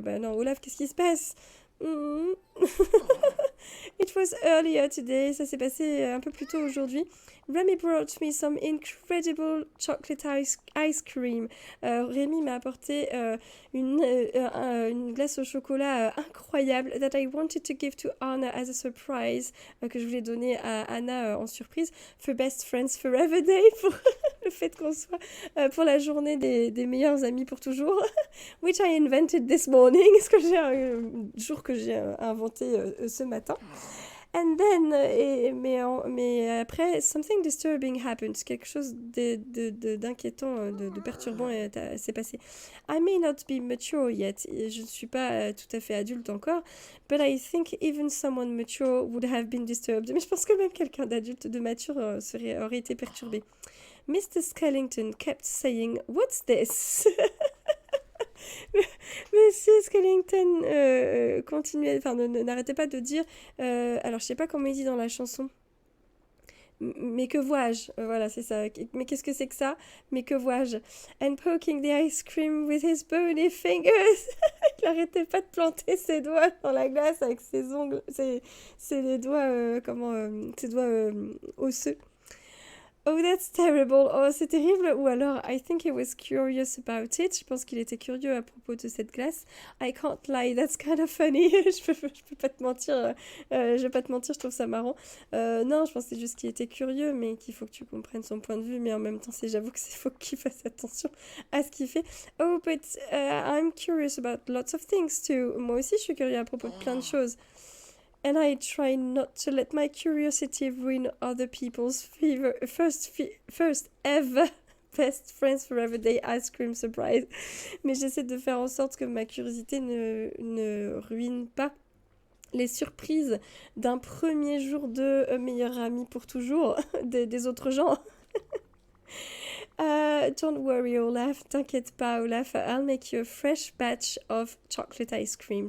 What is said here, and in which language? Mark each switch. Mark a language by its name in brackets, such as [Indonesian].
[French] Non, Olaf, qu'est-ce qui se passe? [English] It was earlier today, [French] ça s'est passé un peu plus tôt aujourd'hui. [English] Remy brought me some incredible chocolate ice cream. [French] Rémi m'a apporté une glace au chocolat incroyable [English] that I wanted to give to Anna as a surprise, [French] que je voulais donner à Anna en surprise [English] for Best Friends Forever Day, [French] pour le fait qu'on soit pour la journée des meilleurs amis pour toujours, [English] which I invented this morning, [French] ce que j'ai un jour que j'ai inventé ce matin. [English] And then, [French] mais après, [English] something disturbing happened. [French] Quelque chose d'inquiétant, de perturbant s'est passé. [English] I may not be mature yet. [French] Je ne suis pas tout à fait adulte encore. [English] But I think even someone mature would have been disturbed. [French] Mais je pense que même quelqu'un d'adulte, de mature, aurait été perturbé. [English] Mr. Skellington kept saying, "What's this?" [French] Monsieur Skellington continuait, enfin n'arrêtait pas de dire, alors je sais pas comment il dit dans la chanson, mais que vois-je? Voilà, c'est ça. Mais qu'est-ce que c'est que ça? Mais que vois-je? [English] And poking the ice cream with his bony fingers. [French] Il n'arrêtait pas de planter ses doigts dans la glace avec ses ongles, ses doigts, ses doigts osseux. [English] Oh, that's terrible. [French] Oh, c'est terrible. Ou alors, [English] I think he was curious about it. [French] Je pense qu'il était curieux à propos de cette glace. [English] I can't lie, that's kind of funny. [French] Je peux pas te mentir. Je vais pas te mentir, je trouve ça marrant. Non, je pense que c'est juste qu'il était curieux, mais qu'il faut que tu comprennes son point de vue. Mais en même temps, j'avoue que faut qu'il fasse attention à ce qu'il fait. [English] Oh, but I'm curious about lots of things too. [French] Moi aussi, je suis curieux à propos de plein de choses. [English] And I try not to let my curiosity ruin other people's first ever best friends forever day ice cream surprise. [French] Mais j'essaie de faire en sorte que ma curiosité ne ruine pas les surprises d'un premier jour de meilleur ami pour toujours des autres gens. [English] Don't worry, Olaf. [French] T'inquiète pas, Olaf. [English] I'll make you a fresh batch of chocolate ice cream.